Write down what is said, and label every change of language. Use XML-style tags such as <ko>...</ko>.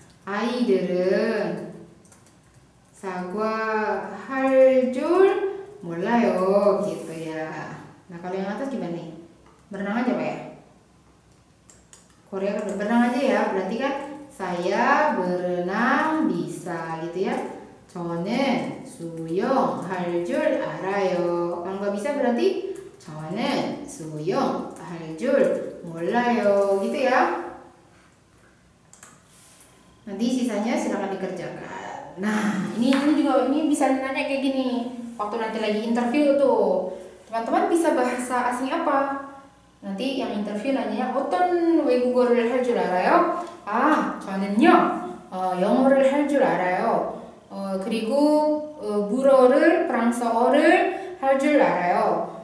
<ko>아이들은 사과할 줄 몰라요</ko> <id>gitu ya. Nah kalau yang atas gimana nih? Berenang aja Pak ya? Korea kan berenang aja ya. Berarti kan saya berenang bisa gitu ya.</id> <ko>저는 수영할 줄 알아요.</ko> <id>Kalau nggak bisa berarti</id> <ko>저는 수영할 줄 몰라요</ko> <id>gitu ya. Nanti sisanya silakan dikerjakan. Nah, ini juga bisa nanya kayak gini. Waktu nanti lagi interview tuh, teman-teman bisa bahasa asing apa? nanti yang interview nanya</id> <ko>어떤 외국어를 할 줄 알아요? 저는요 영어를 할 줄 알아요. 그리고 불어를 프랑스어를 할 줄 알아요.</ko>